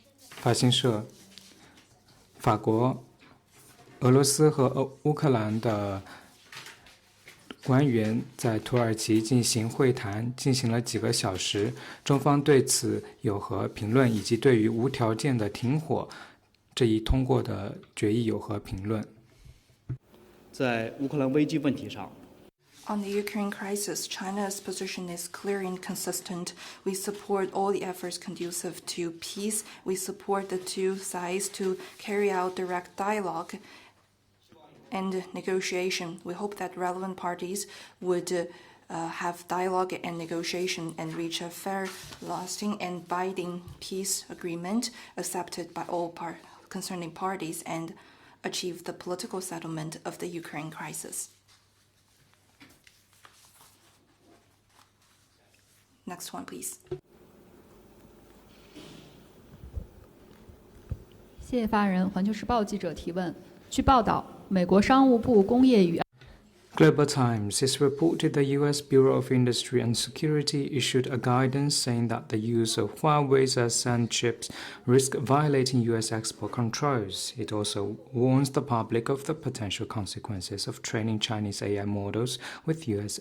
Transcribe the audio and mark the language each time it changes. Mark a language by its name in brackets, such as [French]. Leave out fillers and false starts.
[Chinese] 法新社，法国、俄罗斯和乌克兰的官员在土耳其进行会谈，进行了几个小时。中方对此有何评论，以及对于无条件的停火这一通过的决议有何评论？在乌克兰危机问题上， [English] On the Ukraine crisis, China's position is clear and consistent. We support all the efforts conducive to peace. We support the two sides to carry out direct dialogue and negotiation. We hope that relevant parties would have dialogue and negotiation and reach a fair, lasting, and binding peace agreement accepted by all concerning parties and achieve the political settlement of the Ukraine crisis. Next one, please. [Chinese] 谢谢发言人。环球时报记者提问：据报道，美国商务部工业与 [English] Global Times has reported the U.S. Bureau of Industry and Security issued a guidance saying that the use of Huawei's ASAN chips risk violating U.S. export controls. It also warns the public of the potential consequences of training Chinese AI models with U.S.